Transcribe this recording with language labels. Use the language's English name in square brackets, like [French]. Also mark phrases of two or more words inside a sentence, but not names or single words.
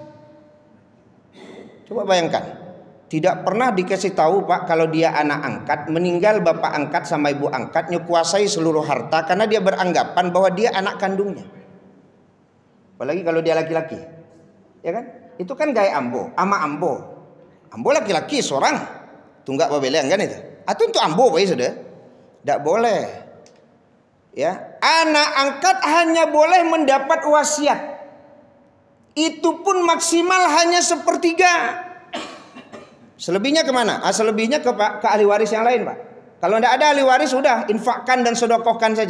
[Indonesian] Coba bayangkan, tidak pernah dikasih tahu, Pak, kalau dia anak angkat, meninggal bapak angkat sama ibu angkatnya kuasai seluruh harta karena dia beranggapan bahwa dia anak kandungnya. Apalagi kalau dia laki-laki, ya kan? [Minangkabau] Itu kan gaya ambo, ama ambo. Ambo laki-laki seorang, tunggak babeleang kan itu. [Indonesian] Atau untuk ambo, Pak, sudah. Tidak boleh. Ya, anak angkat hanya boleh mendapat wasiat. Itu pun maksimal hanya 1/3. Selebihnya kemana? Selebihnya ke ahli waris yang lain, Pak. Kalau tidak ada ahli waris, sudah infakkan dan sedekahkan saja.